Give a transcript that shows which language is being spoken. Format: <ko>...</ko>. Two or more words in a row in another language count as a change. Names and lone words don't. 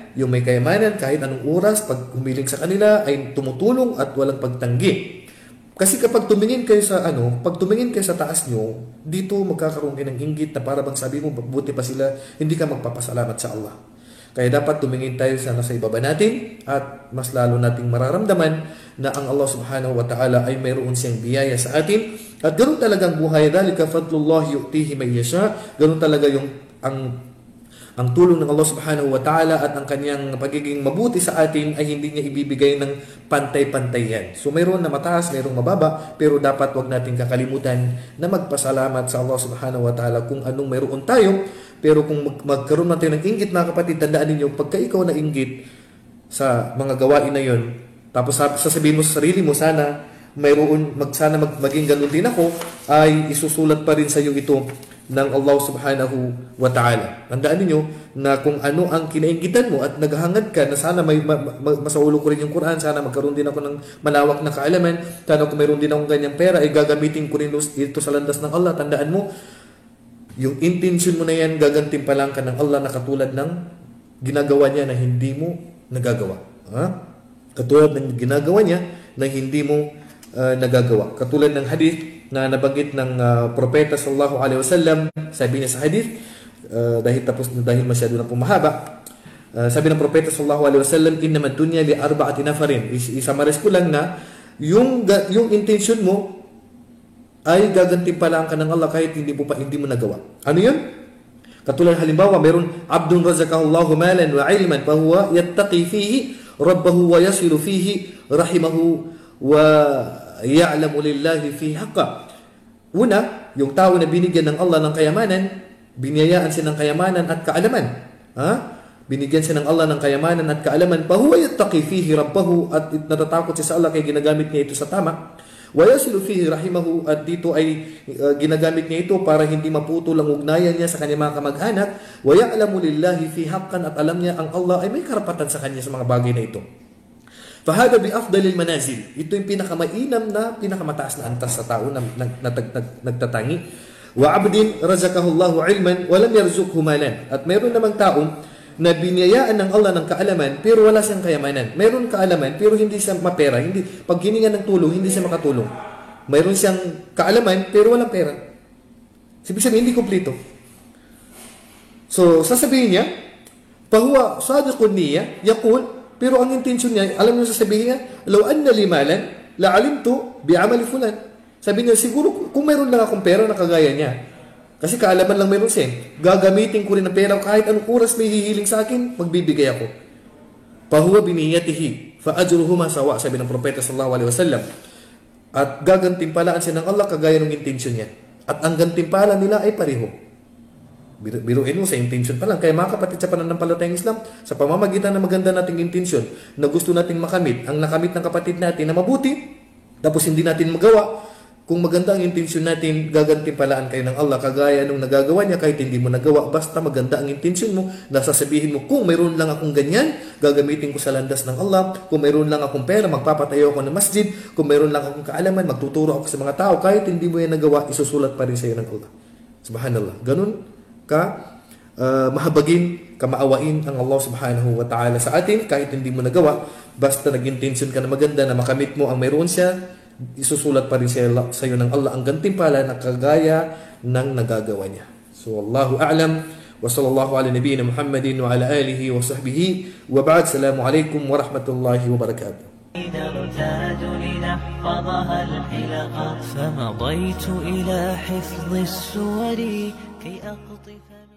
<tl>Yung may kayamanan, kahit anong oras, pag humiling sa kanila, ay tumutulong at walang pagtanggi. Kasi kapag tumingin kayo sa taas nyo, dito magkakaroon kayo ng inggit na para bang sabi mo, buti pa sila, hindi ka magpapasalamat sa Allah. Kaya dapat tumingin tayo sa nasa ibaba natin at mas lalo nating mararamdaman na ang Allah</tl> <ar>سبحانه وتعالى</ar> <tl>ay mayroon siyang biyaya sa atin. At ganoon talagang buhay.</tl> <ar>ذلك فضل الله يؤتيه من يشاء.</ar> <tl>Ganoon talaga yung ang tulong ng Allah</tl> <ar>سبحانه وتعالى</ar> <tl>at ang kanyang pagiging mabuti sa atin ay hindi niya ibibigay ng pantay-pantay yan. So mayroon na mataas, mayroong mababa, pero dapat wag natin kakalimutan na magpasalamat sa Allah</tl> <ar>سبحانه وتعالى</ar> <tl>kung anong mayroon tayo. Pero kung magkaroon natin ng inggit, mga kapatid, tandaan ninyo, pagka ikaw na inggit sa mga gawain na yon, tapos sasabihin mo sa sarili mo, sana maging ganun din ako, ay isusulat pa rin sa iyo ito ng Allah</tl> <ar>سبحانه وتعالى.</ar> <tl>Tandaan niyo na kung ano ang kinainggitan mo at naghahangad ka na sana masaulo ko rin yung Quran, sana magkaroon din ako ng malawak na kaalaman, sana kung mayroon din akong ganyang pera, ay gagamitin ko rin ito sa landas ng Allah. Tandaan mo, yung intention mo na yan, gagantimpalan ka ng Allah na katulad ng ginagawa niya na hindi mo nagagawa. Katulad ng ginagawa niya na hindi mo nagagawa. Katulad ng hadith na nabanggit ng Propeta</tl> <ar>صلى الله عليه وسلم,</ar> <tl>sabi niya sa hadith, dahil masyado na pumahaba, sabi ng Propeta</tl> <ar>صلى الله عليه وسلم, إنما الدنيا لأربعة نفر.</ar> <tl>Isamaris ko lang na yung intention mo ay gagantimpalaan ka ng Allah kahit hindi mo nagawa. Ano yun? Katulad halimbawa, mayroon</tl> <ar>عبد رزقه الله مالا وعلما فهو يتقي فيه ربه ويصل فيه رحمه ويعلم لله فيه حقا.</ar> <tl>Una, yung tao na binigyan ng Allah ng kayamanan, biniyayaan siya ng kayamanan at kaalaman. Binigyan siya ng Allah ng kayamanan at kaalaman,</tl> <ar>فهو يتقي فيه ربه,</ar> <tl>at natatakot siya sa Allah kaya ginagamit niya ito sa tama.</tl> <ar>ويصل فيه رحمه,</ar> <tl>at dito ay ginagamit niya ito para hindi maputol ang ugnayan niya sa kanyang mga kamag-anak.</tl> <ar>ويعلم لله في حقا,</ar> <tl>at alam niya ang Allah ay may karapatan sa kanya sa mga bagay na ito.</tl> <ar>فهذا بأفضل المنازل,</ar> <tl>ito yung pinakamainam na pinakamataas na antas sa tao na nagtatangi.</tl> <ar>وعبد رزقه الله علما ولم يرزقه مالا,</ar> <tl>at mayroon namang taong na biniyayaan ng Allah ng kaalaman pero wala siyang kayamanan. Mayroon kaalaman pero hindi siya mapera. Pag hiningan ng tulong, hindi siya makatulong. Mayroon siyang kaalaman pero walang pera. Ibig sabihin, hindi kumpleto. So, sasabihin niya,</tl> <ar>فهو صادق النية يقول,</ar> <tl>pero ang intention niya, alam niyo sasabihin niya,</tl> <ar>لو أن لي مالا لعملت بعمل فلان.</ar> <tl>Sabi niya, siguro kung mayroon lang akong pera na kagaya niya, Kasi kaalaman lang meron siya. Gagamitin ko rin ang pera kahit anong oras may hihiling sa akin, magbibigay ako.</tl> <ar>فهو بنيته فأجرهما سواء,</ar> <tl>sabi ng propeta</tl> <ar>صلى الله عليه وسلم.</ar> <tl>At gagantimpalaan siya ng Allah kagaya ng intensyon niya. At ang gantimpala nila ay pareho. Biruin mo sa intention pa lang. Kaya mga kapatid sa pananampalatayang Islam, sa pamamagitan ng maganda nating intention na gusto nating makamit, ang nakamit ng kapatid natin na mabuti, tapos hindi natin magawa, kung maganda ang intensyon natin, gagantimpalaan kayo ng Allah kagaya nung nagagawa niya kahit hindi mo nagawa. Basta maganda ang intensyon mo, nasasabihin mo, kung mayroon lang akong ganyan, gagamitin ko sa landas ng Allah. Kung mayroon lang akong pera, magpapatayo ako ng masjid. Kung mayroon lang akong kaalaman, magtuturo ako sa mga tao. Kahit hindi mo yan nagawa, isusulat pa rin sa iyo ng Allah.</tl> <ar>سبحان الله.</ar> <tl>Ganun ka mahabagin, kamaawain ang Allah</tl> <ar>سبحانه وتعالى</ar> <tl>sa atin kahit hindi mo nagawa. Basta nag-intention ka na maganda na makamit mo ang mayroon siya, isusulat pa rin sa iyo ng Allah ang gantimpala na kagaya ng nagagawa niya. So,</tl> <ar>والله أعلم. وصلى الله على نبينا محمد وعلى آله وصحبه وبعد. السلام عليكم ورحمة الله وبركاته. نرتاد لنحفظها الحلقة فمضيت إلى حفظ السور كي أقطف</ar>